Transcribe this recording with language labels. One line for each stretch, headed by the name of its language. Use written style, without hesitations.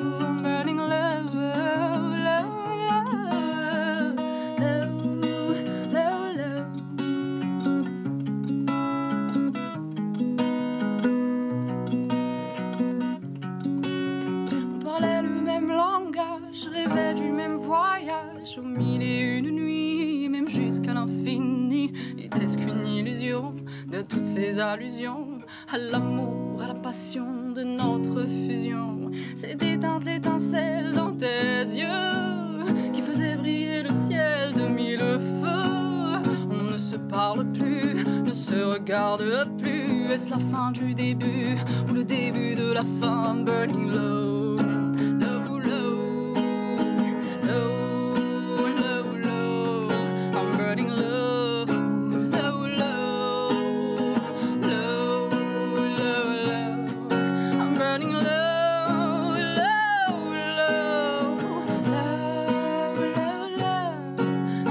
English: I'm burning low, low, low, low, low, low.
French: On parlait le même langage, rêvait du même voyage, au mille et une nuits, même jusqu'à l'infini. Était-ce qu'une illusion de toutes ces allusions à l'amour, à la passion de notre fusion? C'est éteinte l'étincelle dans tes yeux qui faisait briller le ciel de mille feux. On ne se parle plus, ne se regarde plus. Est-ce la fin du début ou le début de la fin?
English: I'm burning low, low, low, low, low, low. I'm burning low, low, low, low, low, low. I'm burning low, low, low, low, low, low.